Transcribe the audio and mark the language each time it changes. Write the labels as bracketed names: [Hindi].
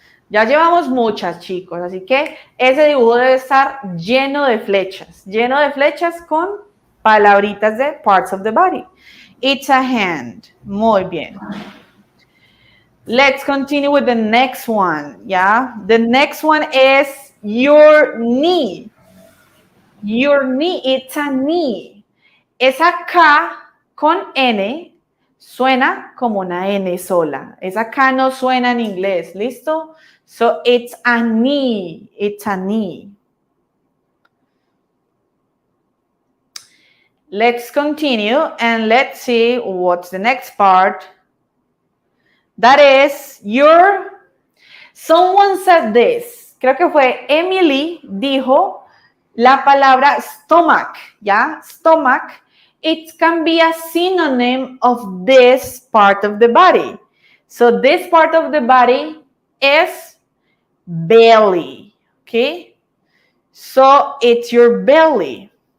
[Spanish] Ya llevamos muchas, chicos, así que ese dibujo debe estar lleno de flechas con palabritas de [English] parts of the body. It's a hand. [Spanish] Muy bien. [English] Let's continue with the next one, yeah? The next one is your knee. Your knee, it's a knee. [Spanish] Esa K con N suena como una N sola. Esa K no suena en inglés, ¿listo? [English] So it's a knee. It's a knee. Let's continue and let's see what's the next part. That is your, someone said this. [Spanish] creo que fue Emily, dijo la palabra stomach, ¿ya? [English] Stomach, it can be a synonym of this part of the body. So this part of the body is belly, okay? So it's your belly.